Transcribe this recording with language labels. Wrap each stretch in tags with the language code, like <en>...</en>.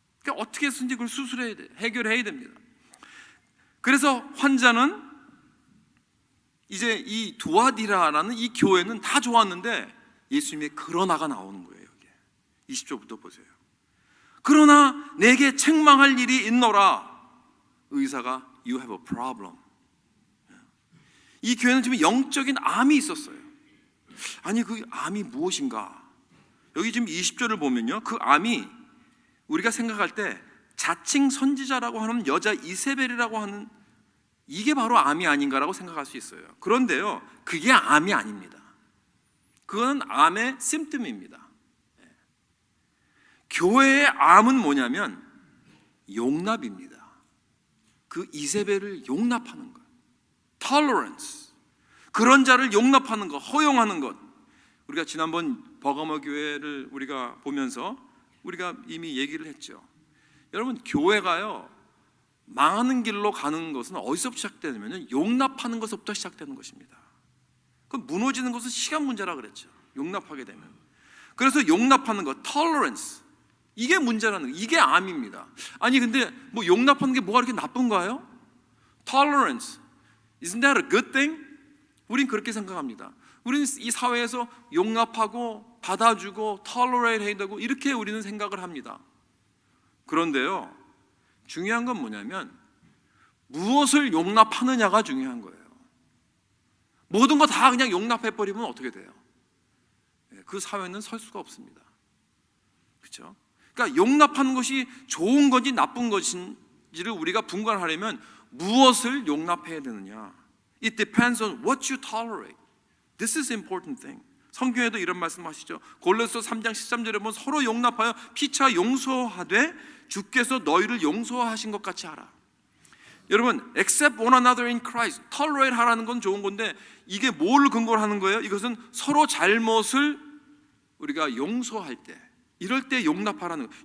<ko>그러니까 어떻게 해서든지 그걸 수술해야 돼, 해결해야 됩니다. 그래서 환자는 이제 이 두아디라라는 이 교회는 다 좋았는데 예수님의 그러나가 나오는 거예요. 여기에 20절부터 보세요. 그러나 내게 책망할 일이 있노라. 의사가</ko> <en>You have a problem.</en> <ko>이 교회는 지금 영적인 암이 있었어요. 아니, 그 암이 무엇인가? 여기 지금 20절을 보면요, 그 암이 우리가 생각할 때 자칭 선지자라고 하는 여자 이세벨이라고 하는, 이게 바로 암이 아닌가라고 생각할 수 있어요. 그런데요, 그게 암이 아닙니다. 그건 암의 심пт음입니다. 교회의 암은 뭐냐면 용납입니다. 그 이세벨을 용납하는 것, tolerance, 그런 자를 용납하는 것, 허용하는 것. 우리가 지난번 버가모 교회를 우리가 보면서 우리가 이미 얘기를 했죠. 여러분, 교회가요, 망하는 길로 가는 것은 어디서 시작되냐면 용납하는 것부터 시작되는 것입니다. 그 무너지는 것은 시간 문제라 그랬죠. 용납하게 되면. 그래서 용납하는 것, tolerance, 이게 문제라는 거, 이게 암입니다. 아니 근데 뭐 용납하는 게 뭐가 그렇게 나쁜가요?</ko> <en>tolerance, isn't that a good thing?</en> <ko>우린 그렇게 생각합니다. 우리는 이 사회에서 용납하고 받아주고 tolerate 해야 되고 이렇게 우리는 생각을 합니다. 그런데요, 중요한 건 뭐냐면 무엇을 용납하느냐가 중요한 거예요. 모든 거 다 그냥 용납해버리면 어떻게 돼요? 그 사회는 설 수가 없습니다. 그렇죠? 그러니까 용납하는 것이 좋은 건지 나쁜 것인지를 우리가 분간하려면 무엇을 용납해야 되느냐?</ko> <en>It depends on what you tolerate. This is important thing.</en> <ko>성경에도 이런 말씀하시죠. 골로새 3장 13절에 보면 서로 용납하여 피차 용서하되 주께서 너희를 용서하신 것 같이 하라. 여러분,</ko> <en>accept one another in Christ,</en> <ko>tolerate 하라는 건 좋은 건데 이게 뭘 근거로 하는 거예요? 이것은 서로 잘못을 우리가 용서할 때, 이럴 때 용납하라는 거예요.</ko>